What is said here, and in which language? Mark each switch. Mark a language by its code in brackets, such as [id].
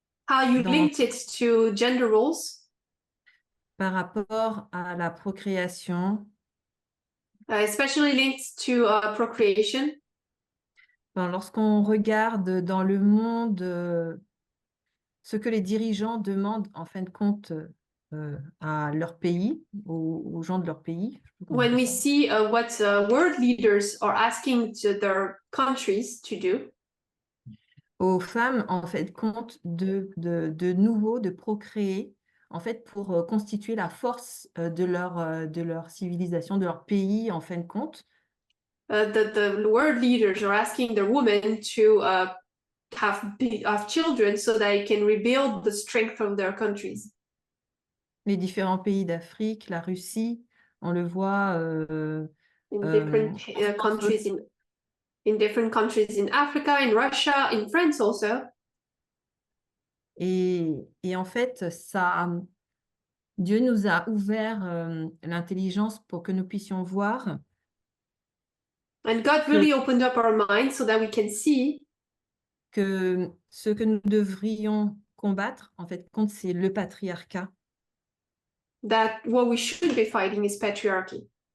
[en] How you linked it to gender roles. [fr] Par rapport à la procréation. [en] Especially linked to procreation. [fr] Lorsqu'on regarde dans le monde ce que les dirigeants demandent en fin de compte à leur pays, aux gens de leur pays. [en] When we see what world leaders are asking to their countries to do. [fr] Aux femmes, en fait, compte de nouveau, de procréer, en fait, pour constituer la force de leur civilisation, de leur pays, en fin de compte. [en] the world leaders are asking the women to have children so they can rebuild the strength of their countries. [fr] Les différents pays d'Afrique, la Russie, on le voit [en] In different countries in different countries in Africa, in Russia, in France also. [fr] et en fait, Dieu nous a ouvert l'intelligence pour que nous puissions voir [en] And God really opened up our minds so that we can see [fr] que ce que nous devrions combattre, en fait, contre, c'est le patriarcat. [en] that what we should be fighting is patriarchy.